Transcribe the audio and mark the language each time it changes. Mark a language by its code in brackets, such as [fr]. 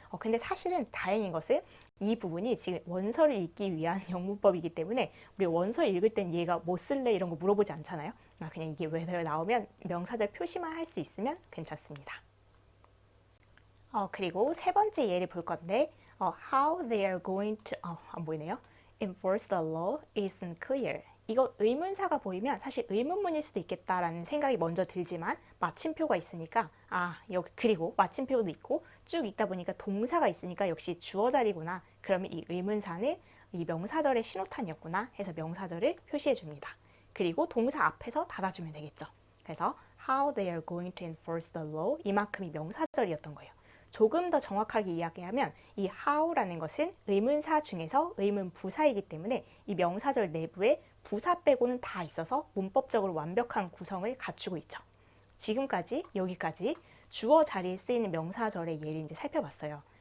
[ko] 근데 사실은 다행인 것은 이 부분이 지금 원서를 읽기 위한 영문법이기 때문에 우리 원서 읽을 땐 얘가 뭐 쓸래 이런 거 물어보지 않잖아요. 그냥 이게 whether 나오면 명사절 표시만 할 수 있으면 괜찮습니다. 그리고 세 번째 예를 볼 건데 [en] how they are going to [ko] 안 보이네요. [en] enforce the law isn't clear. [ko] 이거 의문사가 보이면 사실 의문문일 수도 있겠다라는 생각이 먼저 들지만 마침표가 있으니까 여기 그리고 마침표도 있고 쭉 읽다 보니까 동사가 있으니까 역시 주어 자리구나. 그러면 이 의문사는 이 명사절의 신호탄이었구나 해서 명사절을 표시해 줍니다. 그리고 동사 앞에서 닫아주면 되겠죠. 그래서 [en] how they are going to enforce the law [ko] 이만큼이 명사절이었던 거예요. 조금 더 정확하게 이야기하면 이 how라는 것은 의문사 중에서 의문 부사이기 때문에 이 명사절 내부에 부사 빼고는 다 있어서 문법적으로 완벽한 구성을 갖추고 있죠. 지금까지 여기까지 주어 자리에 쓰이는 명사절의 예를 이제 살펴봤어요.